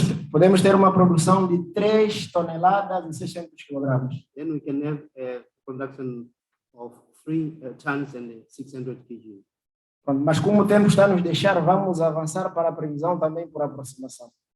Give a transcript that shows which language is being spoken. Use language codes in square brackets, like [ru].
[pt] Podemos ter uma produção de 3 toneladas e 600 quilogramas. [en] Then we can have a production of 3 tons and 600 kg. [pt] Mas como o tempo está a nos deixar, vamos avançar para a previsão também por aproximação.